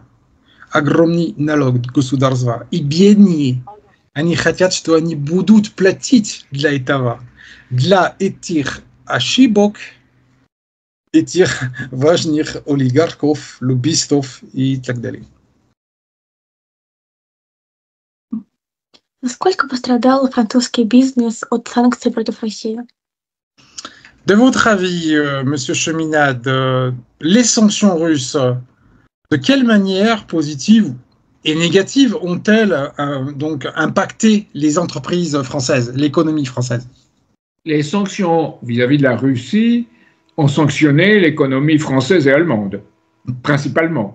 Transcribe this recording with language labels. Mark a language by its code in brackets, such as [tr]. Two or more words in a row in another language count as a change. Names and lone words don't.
[ru] Огромный налог государства. И бедные, они хотят, что они будут платить для этого, для этих ошибок, этих важных олигархов, лоббистов и так далее. Насколько пострадал французский бизнес от санкций против России? [fr] De votre avis, Monsieur Cheminade, les sanctions russes, de quelle manière positive et négative ont-elles donc impacté les entreprises françaises, l'économie française? Les sanctions vis-à-vis de la Russie ont sanctionné l'économie française et allemande, principalement.